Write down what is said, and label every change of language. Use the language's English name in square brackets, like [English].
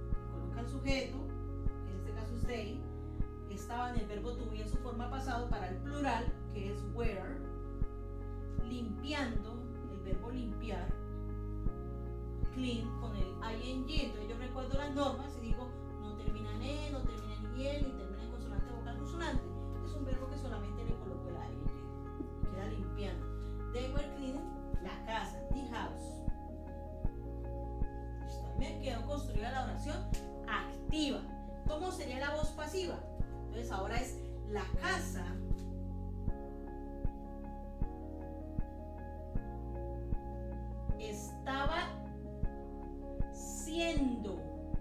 [Spanish] Coloca el sujeto, que en este caso es they. Estaban el verbo to be en su forma pasado para el plural, que es were. Limpiando, el verbo limpiar, clean, con el ing. Entonces yo recuerdo las normas y digo, no termina en e, no termina en y, ni termina en consonante, vocal, consonante. Es un verbo que solamente le coloco el ing. Queda limpiando. [English] They were cleaning [Spanish] la casa, [English] the house. [Spanish] Listo. Me quedó construida la oración activa. ¿Cómo sería la voz pasiva? Entonces ahora es la casa estaba siendo.